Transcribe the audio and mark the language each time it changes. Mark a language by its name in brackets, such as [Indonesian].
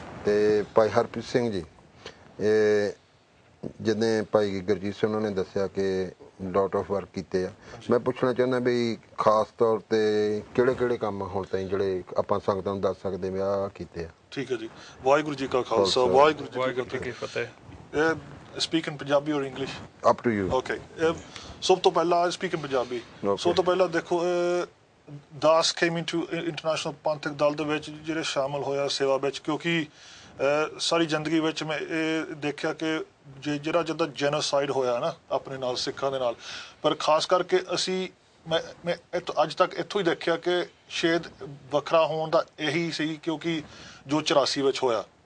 [Punjabi] ਤੇ ਭਾਈ ਹਰਪ੍ਰੀਤ ਸਿੰਘ ਜੀ, ਇਹ ਜਿੱਦਾਂ ਭਾਈ ਗੁਰਜੀਤ ਸਿੰਘ ਉਹਨਾਂ ਨੇ ਦੱਸਿਆ ਕਿ ਲੋਟ ਆਫ ਵਰਕ ਕੀਤੇ ਆ, ਮੈਂ ਪੁੱਛਣਾ ਚਾਹੁੰਦਾ ਵੀ ਖਾਸ ਤੌਰ 'ਤੇ ਕਿਹੜੇ ਕੰਮ ਹੁਣ ਤਾਈਂ ਜਿਹੜੇ ਆਪਾਂ ਸੰਗਤਾਂ ਨੂੰ ਦੱਸ ਸਕਦੇ ਵੀ ਆਹ ਕੀਤੇ ਆ? ਠੀਕ ਹੈ ਜੀ। ਵਾਹਿਗੁਰੂ ਜੀ ਕਾ ਖਾਲਸਾ, ਵਾਹਿਗੁਰੂ ਜੀ ਕੀ ਫਤਿਹ। [English] Speak in Punjabi or English? Up to you. Okay. [Punjabi] ਸਭ ਤੋਂ ਪਹਿਲਾਂ [English] I speak in Punjabi. [Punjabi] ਸਭ ਤੋਂ ਪਹਿਲਾਂ ਦੇਖੋ, ਦਾਸ [English] came into [Punjabi] ਇੰਟਰਨੈਸ਼ਨਲ ਪੰਥਕ ਦਲ ਦੇ ਵਿੱਚ ਜਿਹੜੇ ਸ਼ਾਮਲ ਹੋਇਆ ਸੇਵਾ ਵਿੱਚ, ਕਿਉਂਕਿ ਸਾਰੀ ਜ਼ਿੰਦਗੀ ਵਿੱਚ ਮੈਂ ਇਹ ਦੇਖਿਆ ਕਿ ਜਿਹੜਾ ਜਿੱਦਾਂ ਜੈਨੋਸਾਈਡ ਹੋਇਆ ਨਾ ਆਪਣੇ ਨਾਲ ਸਿੱਖਾਂ ਦੇ ਨਾਲ, ਪਰ ਖਾਸ ਕਰਕੇ ਅਸੀਂ ਮੈਂ ਅੱਜ ਤੱਕ ਇੱਥੋਂ ਹੀ ਦੇਖਿਆ ਕਿ ਸ਼ਾਇਦ ਵੱਖਰਾ ਹੋਣ ਦਾ ਇਹੀ ਸੀ ਕਿਉਂਕਿ ਜੋ 84 ਵਿੱਚ ਹੋਇਆ।